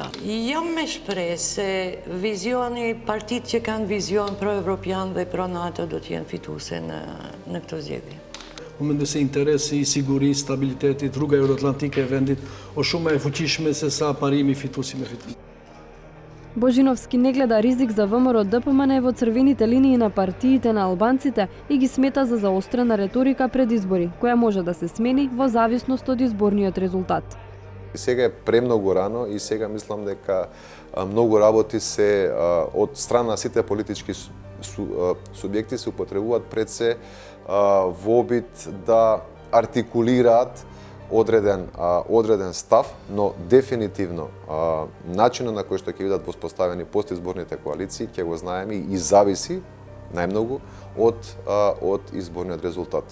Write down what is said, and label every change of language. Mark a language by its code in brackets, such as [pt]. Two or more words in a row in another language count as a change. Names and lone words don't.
[sq] Jam me shpresë se vizioni, partitë që kanë vizion pro-evropian dhe pro-NATO do të jenë fituese në këto zgjedhje. Unë mendoj se interesi i sigurisë, stabilitetit, rruga euroatlantike e vendit është shumë e fuqishme se sa parimi fituesi me fitues. [mk] Божиновски не гледа ризик за ВМРО-ДПМНЕ во црвените линии на партиите на албанците и ги смета за заострена реторика пред избори, која може да се смени во зависност од изборниот резултат. Сега е премногу рано и сега мислам дека многу работи се од страна сите политички субјекти се употребуваат пред се во обид да артикулираат одреден став, но дефинитивно начинот на кој што ќе бидат воспоставени постизборните коалиции ќе го знаеме и зависи најмногу од изборниот резултат.